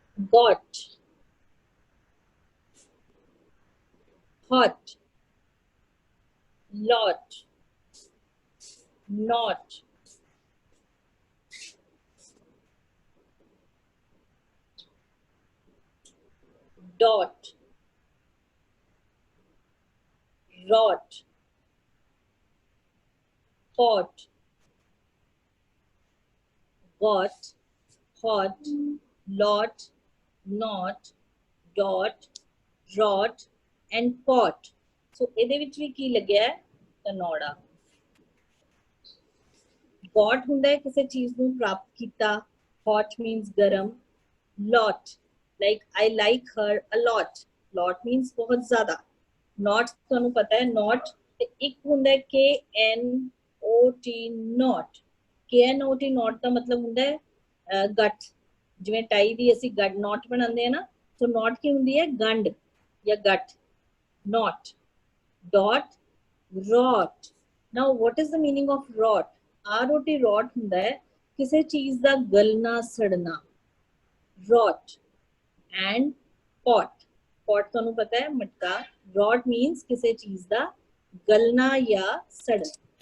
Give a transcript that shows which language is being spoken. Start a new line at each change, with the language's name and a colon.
English: got, hot, lot, not, dot, rot, pot, got, hot, lot, not, dot, rot and pot.
Punjabi: So ਇਹਦੇ ਵਿੱਚ ਵੀ ਕੀ ਲੱਗਿਆ ਹੈ ਤਨੋੜਾ। got ਹੁੰਦਾ ਹੈ ਕਿਸੇ ਚੀਜ਼ ਨੂੰ ਪ੍ਰਾਪਤ ਕੀਤਾ, hot means ਗਰਮ, lot like
English: I like her a lot,
Punjabi: lot means ਬਹੁਤ ਜ਼ਿਆਦਾ, not ਤੁਹਾਨੂੰ ਪਤਾ ਹੈ not ਤੇ ਇੱਕ ਹੁੰਦਾ ਹੈ KNOT not, KNOT not ਦਾ ਮਤਲਬ ਹੁੰਦਾ ਹੈ ਗੱਠ, ਜਿਵੇਂ ਟਾਈ ਦੀ ਅਸੀਂ ਗੱਠ ਨੋਟ ਬਣਾਉਂਦੇ ਆ ਨਾ, ਸੋ ਨੋਟ ਕੀ ਹੁੰਦੀ ਹੈ ਗੰਢ ਜਾਂ ਗੱਠ, not dot rot।
English: now what is the meaning of rot?
Punjabi: ROT rot ਹੁੰਦਾ ਹੈ ਕਿਸੇ ਚੀਜ਼ ਦਾ ਗਲਣਾ ਸੜਨਾ,
English: rot and pot,
Punjabi: pot ਤੁਹਾਨੂੰ ਪਤਾ ਹੈ ਮਟਕਾ, rot means ਕਿਸੇ ਚੀਜ਼ ਦਾ ਗਲਣਾ ਜਾਂ ਸੜਨਾ।